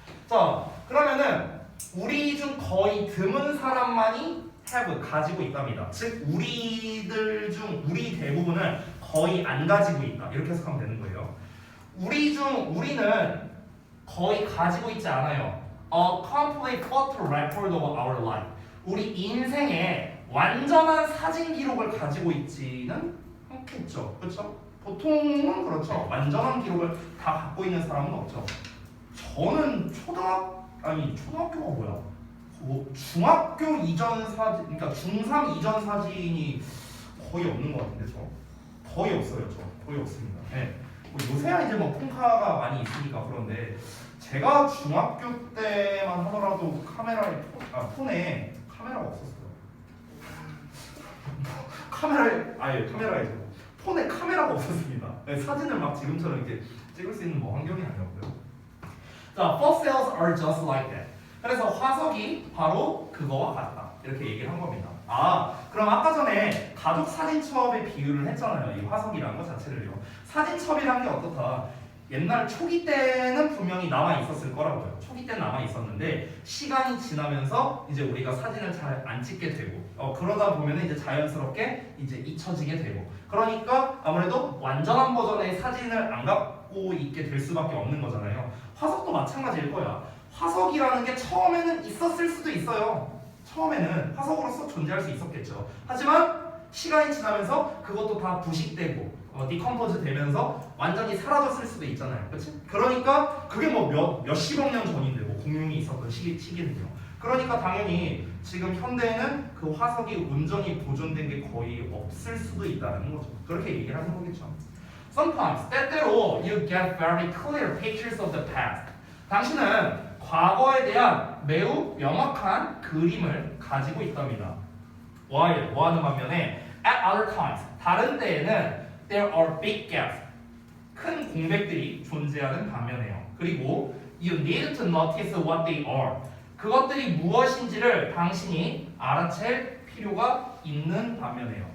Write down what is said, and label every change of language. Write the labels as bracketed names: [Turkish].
[Korean] 자, 그러면은 우리 중 거의 드문 사람만이 have 가지고 있답니다. 즉 우리 대부분은 거의 안 가지고 있다. 이렇게 해석하면 되는 거예요. 우리는 거의 가지고 있지 않아요. [English] A complete photo record of our life. [Korean] 우리 인생의 완전한 사진 기록을 가지고 있지는 않겠죠. 그렇죠? 보통은 그렇죠. 완전한 기록을 다 갖고 있는 사람은 없죠. 저는 초등학교가 뭐야? 중학교 이전 사진, 그러니까 중3 이전 사진이 거의 없는 것 같은데 거의 없어요. 거의 없습니다. 네. 요새야 이제 뭐 폰카가 많이 있으니까 그런데 제가 중학교 때만 하더라도 폰에 카메라가 없었어요. 카메라에 폰에 카메라가 없었습니다. 네, 사진을 막 지금처럼 이렇게 찍을 수 있는 뭐 환경이 아니었고요. [English] 자, fossils are just like that. [Korean] 그래서 화석이 바로 그거와 같다. 이렇게 얘기를 한 겁니다. 그럼 아까 전에 가족 사진첩에 비유를 했잖아요. 이 화석이라는 것 자체를요. 사진첩이라는 게 어떻다? 옛날 초기 때는 분명히 남아 있었을 거라고요. 초기 때는 남아 있었는데 시간이 지나면서 이제 우리가 사진을 잘 안 찍게 되고 그러다 보면 이제 자연스럽게 이제 잊혀지게 되고 그러니까 아무래도 완전한 버전의 사진을 안 갖고 있게 될 수밖에 없는 거잖아요. 화석도 마찬가지일 거야. 화석이라는 게 처음에는 있었을 수도 있어요. 처음에는 화석으로서 존재할 수 있었겠죠. 하지만 시간이 지나면서 그것도 다 부식되고 디컴포즈 되면서 완전히 사라졌을 수도 있잖아요. 그렇지? 그러니까 그게 뭐 몇십억 년 전인데 뭐 공룡이 있었던 시기는요. 그러니까 당연히 지금 현대에는 그 화석이 온전히 보존된 게 거의 없을 수도 있다는 거죠. 그렇게 얘기를 하는 거겠죠. [English] Sometimes [Korean] 때때로 [English] you get very clear pictures of the past. [Korean] 당신은 과거에 대한 매우 명확한 그림을 가지고 있답니다. [English] While [Korean] 뭐하는 반면에 [English] at other times [Korean] 다른 때에는 [English] there are big gaps [Korean] 큰 공백들이 존재하는 반면에요. 그리고 [English] you need to notice what they are [Korean] 그것들이 무엇인지를 당신이 알아챌 필요가 있는 반면에요.